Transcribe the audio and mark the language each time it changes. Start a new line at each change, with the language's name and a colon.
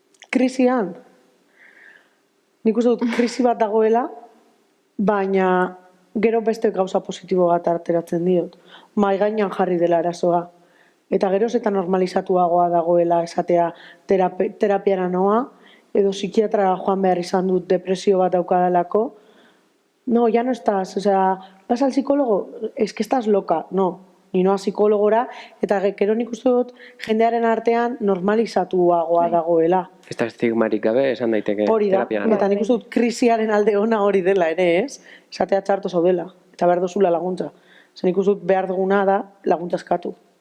Basque: Krisian, nik uste dut krisi bat dagoela, baina gero beste gauza positibo bat arteratzen diot. Mai gainean jarri dela arazoa. Eta geroz eta normalizatuagoa dagoela esatea terapiara noa, edo psikiatra joan behar izan dut depresio bat daukadalako.
Spanish: No, ya no estás, vas al psicólogo, es que estás loca, no.
Basque: Ni noa psikologora, eta gero nik uste dut jendearen artean normalizatuagoa dagoela. Ez da estigmarik gabe, esan daiteke terapia. Hori da, eta nik uste dut krisiaren alde ona hori dela ere, ez? Esatea txarto zaudela, eta behar duzula laguntza. Nik uste dut behar duguna da laguntza eskatu.